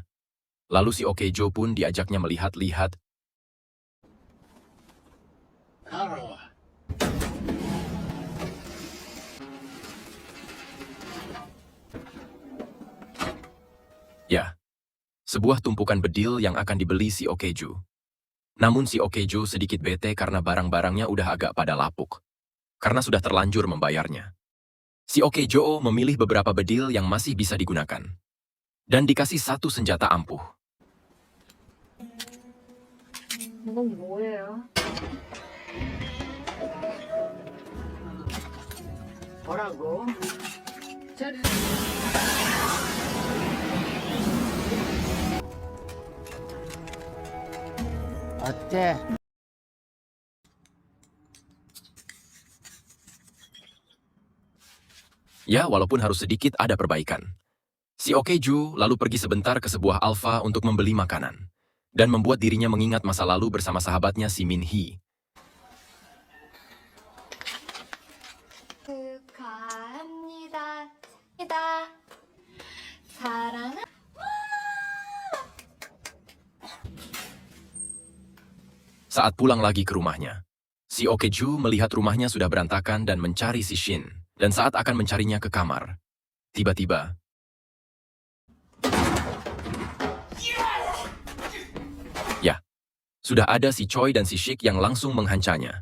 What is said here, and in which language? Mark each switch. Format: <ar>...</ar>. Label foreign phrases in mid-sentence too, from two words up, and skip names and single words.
<id>Lalu si Okejo pun diajaknya melihat-lihat. Ya, sebuah tumpukan bedil yang akan dibeli si Okejo. Namun si Okejo sedikit bete karena barang-barangnya udah agak pada lapuk. Karena sudah terlanjur membayarnya. Si Okejo memilih beberapa bedil yang masih bisa digunakan. Dan dikasih 1 senjata ampuh.</id> <ko>이건 뭐예요? 뭐라고? 어때?</ko> <id>Ya, walaupun harus sedikit ada perbaikan. Si Okejo lalu pergi sebentar ke sebuah alfa untuk membeli makanan. Dan membuat dirinya mengingat masa lalu bersama sahabatnya si Min Hee.</id> <ko>축하합니다. 사랑은</ko> <id>Saat pulang lagi ke rumahnya, si Okejo melihat rumahnya sudah berantakan dan mencari si Shin. Dan saat akan mencarinya ke kamar, tiba-tiba, ya, sudah ada si Choi dan si Sik yang langsung menghancanya.</id>